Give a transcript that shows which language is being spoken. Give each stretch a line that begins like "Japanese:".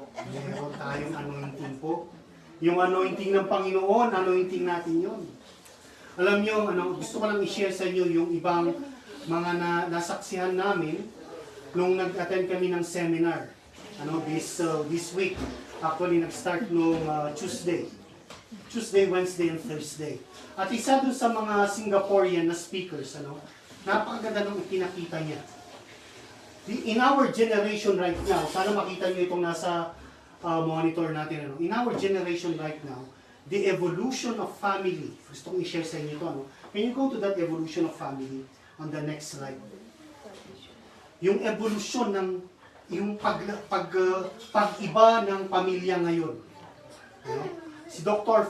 Filipino: Meron tayong anointing po. Yung anointing ng Panginoon, anointing natin yun. Alam niyo, gusto ko lang i-share sa inyo yung ibang mga nasaksihan namin nung nag-attend kami ng seminar.
English: This week.
Filipino: Actually, nag-start nung
English: Tuesday, Wednesday, and Thursday.
Filipino: At isa doon sa mga Singaporean na speakers, napakaganda nung ipinakita niya.
English: In our generation right now,
Filipino: sana makita niyo itong nasa monitor natin.
English: In our generation right now, the evolution of family.
Filipino: Gusto kong i-share sa inyo ito.
English: Can you go to that evolution of family on the next slide?
Filipino: Yung evolution ng yung pag-iba ng pamilya ngayon. Si Dr.